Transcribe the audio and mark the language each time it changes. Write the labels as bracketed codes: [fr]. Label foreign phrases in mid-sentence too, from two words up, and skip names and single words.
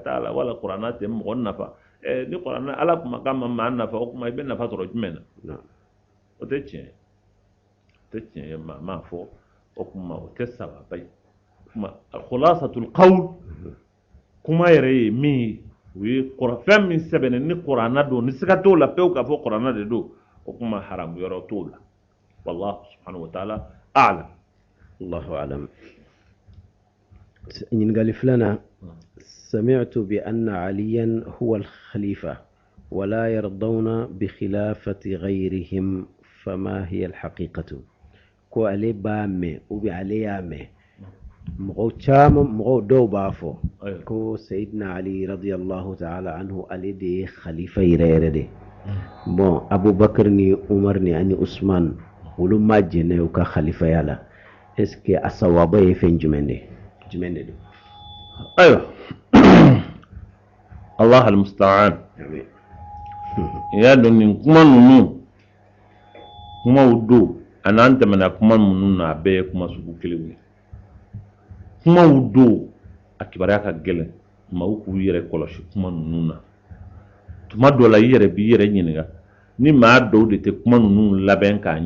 [bm] t'a la wala kuranɛ tɛ mɔgɔ nafa ni kuranɛ ala kumakan ma maa nafa o kuma i bɛ nafa sɔrɔ jumɛn na o tɛ tiɲɛ ye maa m'a fɔ o kuma o tɛ sababa ye kuma [ar] خلاصة القول [bm] kuma yɛrɛ ye min ye o ye fɛn min sɛbɛnnen ni kuranɛ don ni siga t'o la pewu k'a fɔ kuranɛ de don o kuma haramu yɔrɔ t'o la [ar] والله سبحانه وتعالى أعلم الله أعلم [bm] ɲininkali filanan [ar] سمعت بأن عليا هو الخليفة ولا يرضون بخلافة غيرهم فما هي الحقيقة [bm] ko ale b'a mɛn ale y'a mɛn mɔgɔw caman mɔgɔw dɔw b'a fɔ ko Sayyidina Ali [ar] رضي الله تعالى عنه [bm] ale de ye khalifa yɛrɛ yɛrɛ de bon Abubakar ni Umar ni ani Usman olu ma jɛnɛ u ka khalifaya la [fr] est-ce que [bm] a sawaba ye fɛn jumɛn de don ayiwa [ar] الله المستعان [bm] ya dɔn nin kuma ninnu kumaw don a n'an tɛmɛna kuma ninnu na a bɛɛ ye kuma sugu kelen ye kumaw don a kibaruya ka gɛlɛn maaw k'u yɛrɛ kɔlɔsi kuma ninnu na tuma dɔ la i yɛrɛ b'i yɛrɛ ɲininka ni maa dɔw de tɛ kuma ninnu labɛn k'a